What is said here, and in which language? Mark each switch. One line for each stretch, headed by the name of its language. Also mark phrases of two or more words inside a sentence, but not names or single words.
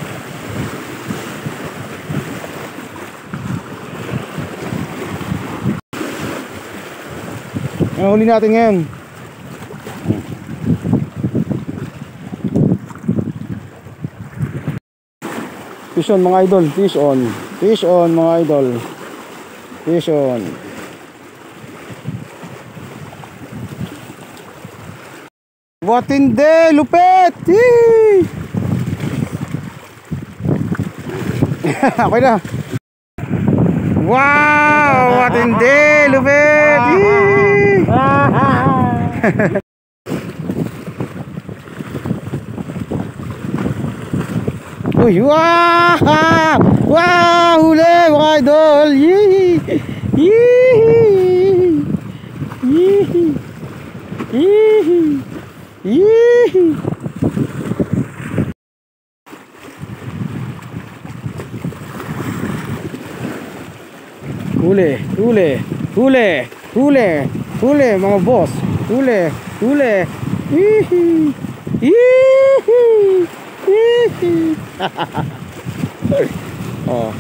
Filipino: Ang huli natin ngayon.
English: Fish on
Filipino: mga idol.
English: Fish on. Fish on
Filipino: mga idol.
English: Fish on. What in the lupet! Yee!
Filipino: Okay na.
English: Wow! What in the lupet! Yee! Uy!
Filipino: Wow! Wow! Huli mga idol! Yee! Yee! Yee! Yee! Yee! Huli, huli, huli, huli, huli mga boss. Huli, huli. Yee! Yee! Yee! Oh.